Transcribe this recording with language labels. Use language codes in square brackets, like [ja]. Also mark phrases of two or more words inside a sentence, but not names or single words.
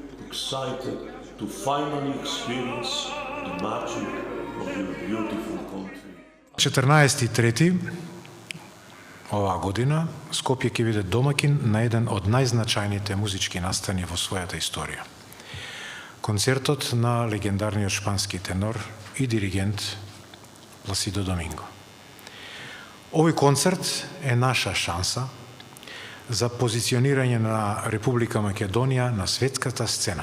[en] excited to finally experience the magic of your beautiful country. 14.3. [mk] оваа година Скопје ќе биде домакин на еден од најзначајните музички настани во својата историја. Концертот на легендарниот шпански тенор и диригент Пласидо Доминго. Овој концерт е наша шанса за позиционирање на Република Македонија на светската сцена.